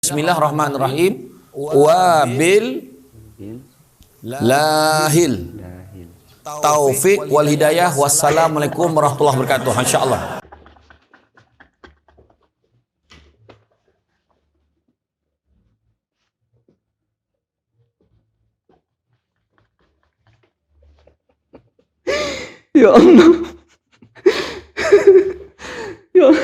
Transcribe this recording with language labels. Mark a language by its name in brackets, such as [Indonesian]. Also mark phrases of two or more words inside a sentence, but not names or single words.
[Arabic] بسم الله الرحمن الرحيم. وبالله التوفيق والهداية. والسلام عليكم ورحمة الله وبركاته. Insyaallah. يا الله. يا الله.